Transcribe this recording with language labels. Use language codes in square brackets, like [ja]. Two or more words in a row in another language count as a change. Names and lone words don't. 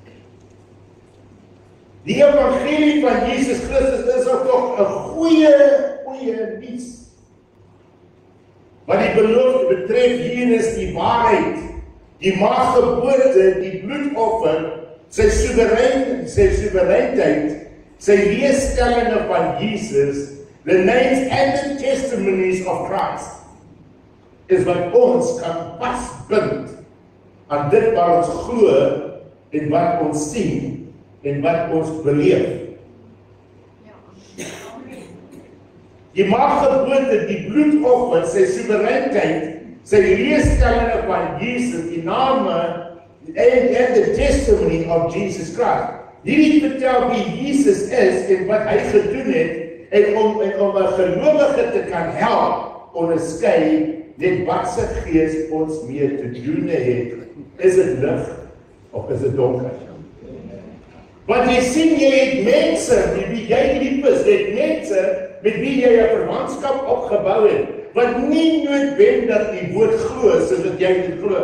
[af] Die evangelie van Jesus Christus is ook toch 'n goeie nuus. Wat die belofte betref, hier is die waarheid, die maagdgeboorte, die bloedoffer, sy soewereiniteit, sy leerstellinge van Jesus, [en] the names and the testimonies of Christ, [af] is wat ons kan vasbind aan dit wat ons glo en wat ons sien en wat ons beleef. Die maak geboorte, die bloedoffer, sy soewereiniteit, sy leerstellinge van Jesus, die name [en] and the testimony of Jesus Christ. [af] Hierdie vertel wie Jesus is en wat hy gedoen het, en om 'n gelowige te kan help onderskei net wat se gees ons mee te doen het. Is dit lig of is dit donker? Want jy sien, jy het mense met wie jy lief is, jy het mense met wie jy 'n verwantskap opgebou het, wat nie noodwendig die woord glo soos wat jy dit glo.